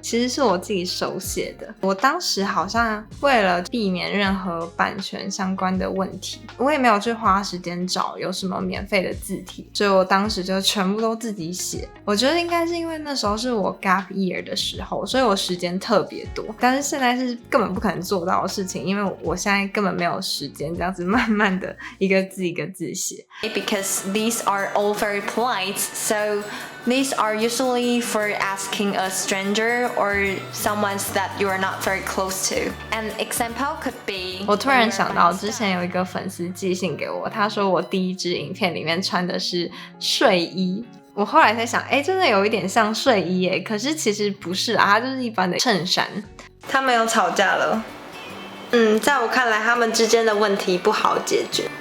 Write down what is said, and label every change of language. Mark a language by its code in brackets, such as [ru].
[zh] 其实是我自己手写的。我当时好像为了避免任何版权相关的问题，我也没有去花时间找有什么免费的字体，所以我当时就全部都自己写。我觉得应该是因为那时候是我 gap year 的时候，所以我时间特别多。但是现在是根本不可能做到的事情，因为我现在根本没有时间这样子慢慢的一个字一个字写。 [en] Because these are all very polite, so these are usually for asking a stranger or someone that you are not very close to. An example could be... [zh] 我突然想到之前有一个粉丝寄信给我，他说我第一支影片里面穿的是睡衣。我后来才想，真的有一点像睡衣耶，可是其实不是啊，它就是一般的衬衫。他们又吵架了。在我看来他们之间的问题不好解决。